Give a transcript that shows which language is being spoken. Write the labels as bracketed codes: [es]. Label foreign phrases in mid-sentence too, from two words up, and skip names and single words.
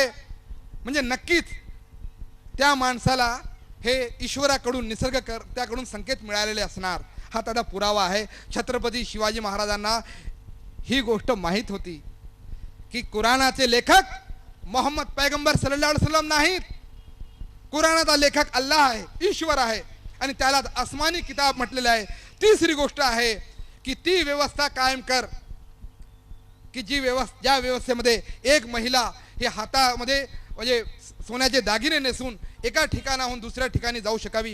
[mr] म्हणजे नक्कीच त्या माणसाला हे ईश्वराकडून निसर्गकर्त्याकडून संकेत मिळालेले असणार. हा त्याचा पुरावा आहे. छत्रपती शिवाजी महाराजांना ही गोष्ट माहीत होती की कुराणाचे लेखक मोहम्मद पैगंबर [ar] صلى الله عليه وسلم [mr] नाहीत. कुराणाचा लेखक अल्लाह आहे, ईश्वर आहे आणि त्याला आसमानी किताब म्हटलेलं आहे. तिसरी गोष्ट आहे की ती व्यवस्था कायम कर की ज्या व्यवस्थेमध्ये एक महिला हे हातामध्ये म्हणजे सोन्याचे दागिने नेसून एका ठिकाणाहून दुसऱ्या ठिकाणी जाऊ शकावी.